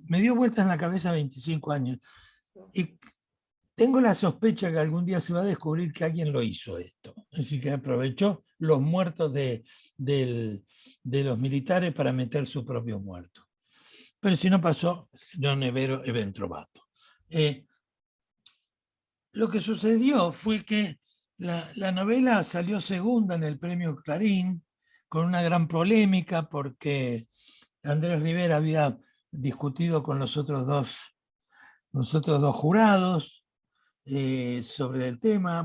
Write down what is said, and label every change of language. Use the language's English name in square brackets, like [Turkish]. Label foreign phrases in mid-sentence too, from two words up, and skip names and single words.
[Spanish] Me dio vueltas en la cabeza 25 años. Y tengo la sospecha que algún día se va a descubrir que alguien lo hizo esto. Así que aprovechó los muertos de los militares para meter su propio muerto. Pero si no pasó, [Italian] non è vero, è ben trovato. [Spanish] Lo que sucedió fue que la novela salió segunda en el premio Clarín, con una gran polémica, porque Andrés Rivera había discutido con los otros dos jurados sobre el tema.